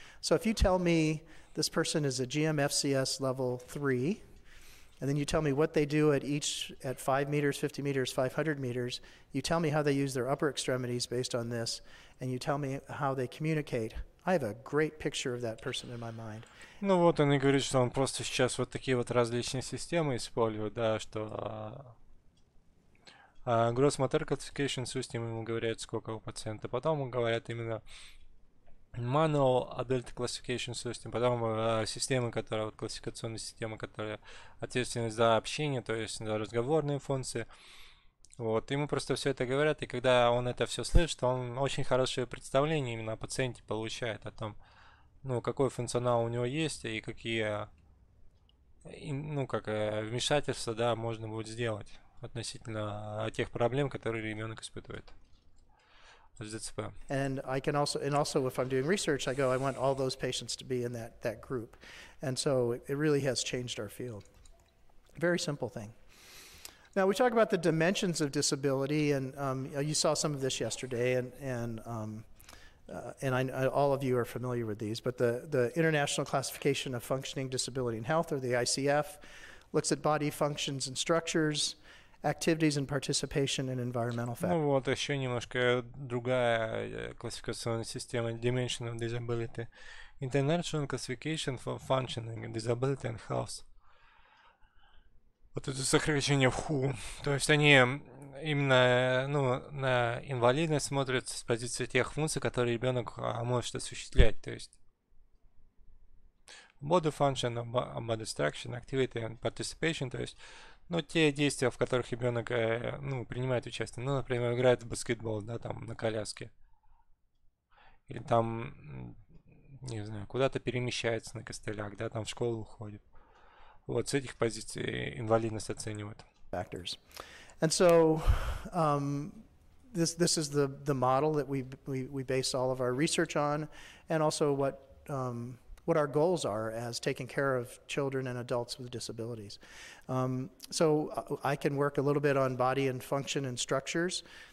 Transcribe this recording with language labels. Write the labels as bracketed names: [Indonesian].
[English] So if you tell me this person is a GMFCS level 3, and then you tell me what they do at 5 meters, 50 meters, 500 meters, you tell me how they use their upper extremities based on this, and you tell me how they communicate. I have a great picture of that person in my mind. [Russian] Ну вот он и говорит, что он просто сейчас вот такие вот различные системы использует, да, что Gross Motor Classification System ему говорят, сколько у пациента, потом ему говорят именно Manual Adult Classification System, потом системы, которые, вот классификационные системы, которые ответственны за общение, то есть за разговорные функции. Вот, ему просто все это говорят, и когда он это все слышит, он очень хорошее представление именно о пациенте получает, о том, ну, какой функционал у него есть и какие, ну, как вмешательства, да, можно будет сделать относительно тех проблем, которые ребенок испытывает. [English] And also if I'm doing research, I want all those patients to be in that group. And so it really has changed our field. Very simple thing. Now we talk about the dimensions of disability, and you saw some of this yesterday, and all of you are familiar with these, but the International Classification of Functioning Disability and Health, or the ICF, looks at body functions and structures, activities and participation in environmental factors. [Russian] Ну вот еще немножко другая классификационная система Dimension of Disability. [English] International Classification for Functioning, Disability and Health. [Russian] Вот это сокращение WHO. То есть они именно, ну, на инвалидность смотрят с позиции тех функций, которые ребенок может осуществлять. То есть [English] body function, body structure, activity and participation, [Russian] то есть, ну, те действия, в которых ребенок, ну, принимает участие. Ну, например, играет в баскетбол, да, там, на коляске. Или там, не знаю, куда-то перемещается на костылях, да, там в школу уходит. Вот с этих позиций инвалидность оценивают. [English] Factors. And so this is the model that we base all of our research on, and also what our goals are as taking care of children and adults with disabilities. So I can work a little bit on body and function and structures.